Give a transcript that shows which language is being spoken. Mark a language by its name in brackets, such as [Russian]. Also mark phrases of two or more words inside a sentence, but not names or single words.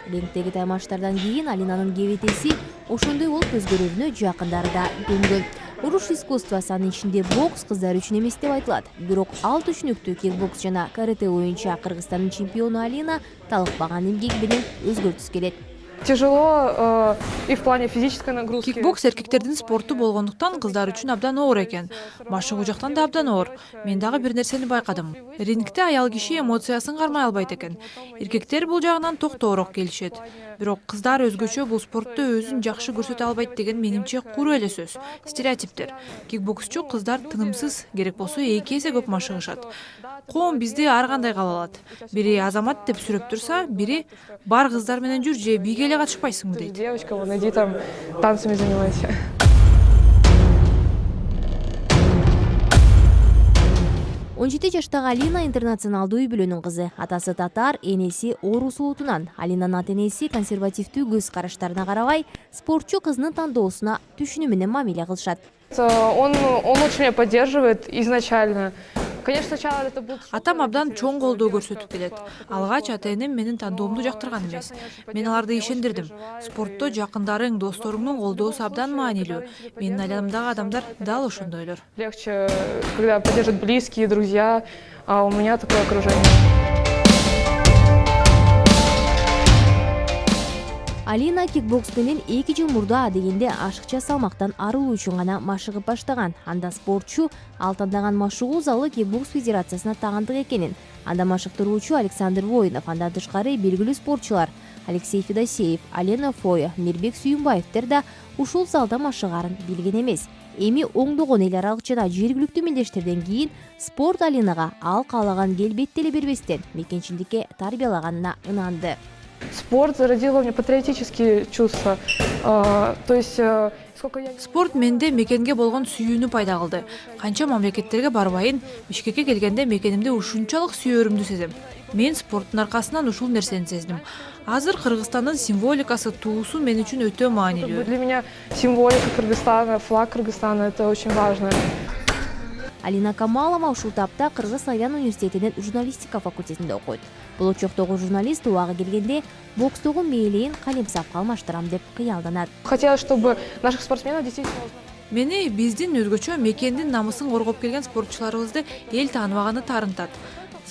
[Kyrgyz] Рингдеги таймаштардан кийин Алинанын кебетеси ошондой болуп өзгөрүүнө жакындары да көнгөн. Уруш искусствосы, анын ичинде бокс кыздар үчүн эмес деп айтылат. Бирок ал түшүнүктүү кикбокс жана карате боюнча Кыргызстандын чемпиону Алина талыкпаган эмгеги менен өзгөртүсү келет. [Russian] Тяжело и в плане физической нагрузки. [Kyrgyz] Кикбокс эркектердин спорту болгондуктан кыздар үчүн абдан оор экен. Машыгуу жактан да абдан оор. Мен дагы бир нерсени байкадым. Рингде аял киши эмоциясын кармай албайт экен. Эркектер бул жагынан токтоорок келишет. Бирок кыздар өзгөчө бул спортто өзүн жакшы көрсөтө албайт деген менимче куру эле сөз. Стереотиптер. Кикбоксчу кыздар тынымсыз, керек болсо 2 эсе көп машыгышат. Коом бизди ар кандай кабыл алат. Бири азамат деп сүрөп турса, бири бар кыздар менен жүр же бийге эле катышпайсыңбы дейт. [Russian] Девочка, вон иди там танцами занимайся. [Kyrgyz] Он 17 жаштагы Алина интернационалдуу үй бүлөнүн кызы. Атасы татар, энеси орус улутунан. Алинанын ата энеси консервативдүү көз караштарына карабай, спортчу кызынын тандоосуна түшүнүү менен мамиле кылышат. [Russian] Он очень меня поддерживает изначально. [Kyrgyz] Атам абдан чоң колдоо көрсөтүп келет. Алгач ата энем менин тандоомду жактырган эмес. Мен аларды ишендирдим. Спортто жакындарың, досторуңдун колдоосу абдан маанилүү. Менин айланымдагы адамдар дал ошондойлор. [Russian] Легче, когда поддержат близкие, друзья, а у меня такое окружение. [Kyrgyz] Алина кикбокс менен 2 жыл мурда дегенде ашыкча салмактан арылуу үчүн гана машыгып баштаган. Анда спортчу ал тандаган машыгуу залы кикбокс федерациясына тагандык экенин, анда машыктыруучу Александр Воинов, андан тышкары белгилүү спортчулар Алексей Федосеев, Алена Фоя, Мирбек Сүйүнбаевдер да ушул залда машыгарын билген эмес. Эми оңдогон эл аралык жана жергиликтүү мелдештерден кийин спорт Алинага ал каалаган келбетти эле бербестен мекенчиликке тарбиялаганына ынанды. [Russian] Спорт зародил во мне патриотические чувства. То есть [Kyrgyz] спорт менде мекенге болгон сүйүүнү пайда кылды. Канча мамлекеттерге барбайын, Бишкекке келгенде мекенимди ушунчалык сүйөрүмдү сезем. Мен спорттун аркасынан ушул нерсени сездим. Азыр Кыргызстандын символикасы, туусу мен үчүн өтө маанилүү. [Russian] Для меня символика Кыргызстана, флаг Кыргызстана — это очень важно. [Kyrgyz] Алина Камалова ушул тапта Кыргыз Славян университетинин журналистика факультетинде окуйт. Болочоктогу журналист убагы келгенде бокстогу мээлейин калемсапка алмаштырам деп кыялданат. [Russian] Хотелось, чтобы наших спортсменов действительно... [Kyrgyz] Мени биздин өзгөчө мекендин намысын коргоп келген спортчуларыбызды эл тааныбаганы таарынтат.